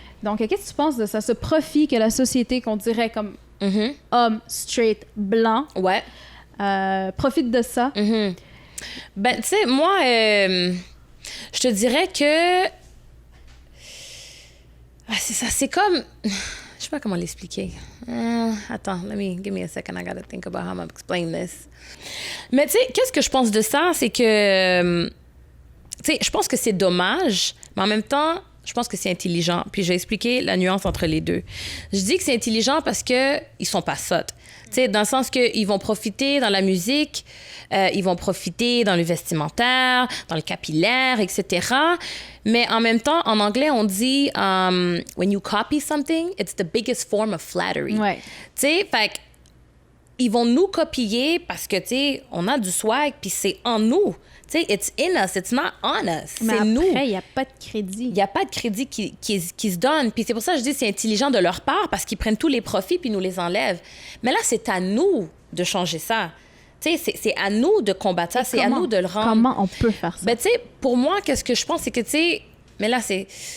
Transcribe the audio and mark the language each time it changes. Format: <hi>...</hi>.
<fr>Donc, qu'est-ce que tu penses de ça, ce profit que la société, qu'on dirait comme homme straight blanc, profite de ça? Ben, tu sais, moi, je te dirais que c'est ça, c'est comme, je sais pas comment l'expliquer.</fr> <en>Attends, give me a second, I gotta think about how I'm gonna explain this.</en> <fr>Mais tu sais, qu'est-ce que je pense de ça, c'est que, tu sais, je pense que c'est dommage, mais en même temps, je pense que c'est intelligent. Puis je vais expliquer la nuance entre les deux. Je dis que c'est intelligent parce que ils sont pas sottes. Tu sais, dans le sens qu'ils vont profiter dans la musique, ils vont profiter dans le vestimentaire, dans le capillaire, etc. Mais en même temps, en anglais, on dit</fr> <en>when you copy something, it's the biggest form of flattery.</en> <fr>Ouais. Tu sais, fait ils vont nous copier parce que, tu sais, on a du swag, puis c'est en nous. Tu sais,</fr> <en>it's in us, it's not on us.</en> <fr>C'est nous. Mais après, il n'y a pas de crédit. Il n'y a pas de crédit qui se donne. Puis c'est pour ça que je dis que c'est intelligent de leur part parce qu'ils prennent tous les profits puis nous les enlèvent. Mais là, c'est à nous de changer ça. Tu sais, c'est à nous de combattre ça. C'est à nous de le rendre. Comment on peut faire ça? Ben, tu sais, pour moi, qu'est-ce que je pense, c'est que, tu sais, mais là, c'est...</fr>